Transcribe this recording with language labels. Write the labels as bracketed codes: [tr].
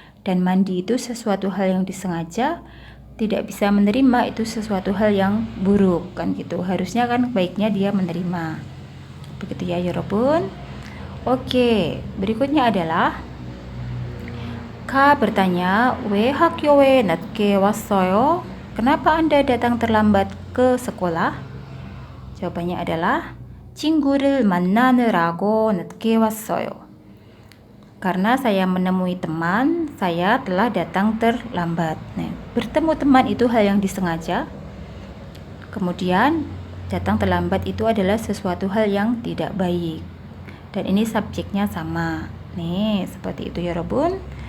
[id] Dan mandi itu sesuatu hal yang disengaja, tidak bisa menerima itu sesuatu hal yang buruk kan gitu. Harusnya kan baiknya dia menerima. Begitu ya, [ko] 여러분. [id] Oke, berikutnya adalah K bertanya, [ko] 왜 학교에 늦게 왔어요? [id] Kenapa Anda datang terlambat ke sekolah? Jawabannya adalah [ko] 친구를 만나느라고 늦게 왔어요. [id] Karena saya menemui teman, saya telah datang terlambat. Nah, bertemu teman itu hal yang disengaja. Kemudian datang terlambat itu adalah sesuatu hal yang tidak baik. Dan ini subjeknya sama. Nih, seperti itu ya, [ko] 여러분.